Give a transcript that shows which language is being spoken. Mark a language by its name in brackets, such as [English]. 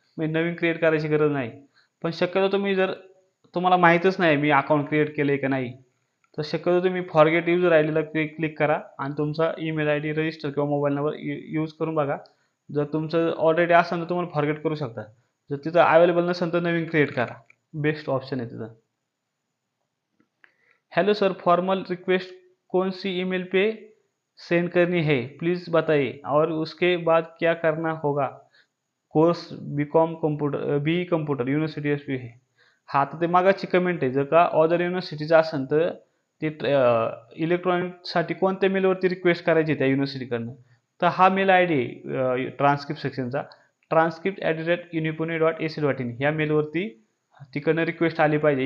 [Marathi] म्हणजे नवीन क्रिएट करायची गरज नाही. पण शक्यतो तुम्ही जर तुम्हाला माहीतच नाही मी अकाउंट क्रिएट केलं आहे का नाही, तर शक्यतो तुम्ही forget user I Dila click करा आणि तुमचा ईमेल आय डी रजिस्टर किंवा मोबाईल नंबर यूज करून बघा. जर तुमचं ऑलरेडी असेल तर तुम्हाला फॉरगेट करू शकता. जर तिथं अवेलेबल नसेल तर नवीन क्रिएट करा. बेस्ट ऑप्शन आहे तिथं. [Hindi] हेलो सर, फॉर्मल रिक्वेस्ट कौन सी ईमेल पे सेंड करनी है, प्लीज़ बताइए, और उसके बाद क्या करना होगा? [Marathi] Course BCom computer, BE computer, university SP आहे. हा, तर ते मागाची कमेंट आहे. जर का अदर युनिव्हर्सिटीचं असेल तर ते इलेक्ट्रॉनिकसाठी कोणत्या मेलवरती रिक्वेस्ट करायची त्या युनिव्हर्सिटीकडनं, तर हा मेल आय डी आहे ट्रान्सक्रिप्ट सेक्शनचा, transcript@unipune.ac.in ह्या मेलवरती तिकडनं रिक्वेस्ट आली पाहिजे.